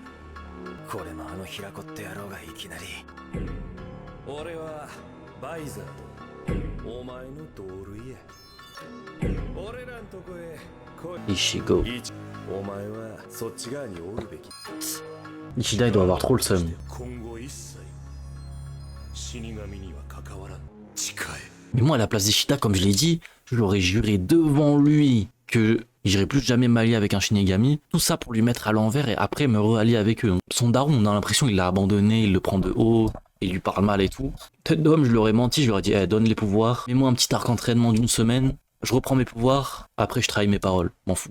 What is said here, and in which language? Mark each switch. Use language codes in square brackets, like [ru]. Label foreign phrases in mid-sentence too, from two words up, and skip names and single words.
[ja] これもあの平子って野郎がいきなり。俺はバイザーとお前の同類や。俺らんとこへ来い。 Ishigo. お前はそっち側におるべき。 [fr] Ishida, il doit avoir trop le seum. [ja] 今後一切死神には関わらん。誓え。 [fr] Mais moi, à la place d'Ishida, comme je l'ai dit, je l'aurais juré devant lui que j'irai plus jamais m'allier avec un Shinigami. Tout ça pour lui mettre à l'envers et après me re-allier avec eux. Son daron, on a l'impression qu'il l'a abandonné, il le prend de haut, il lui parle mal et tout. Tête d'homme, je lui aurais menti, je lui aurais dit, donne les pouvoirs, mets-moi un petit arc entraînement d'une semaine, je reprends mes pouvoirs, après je trahis mes paroles, m'en fous.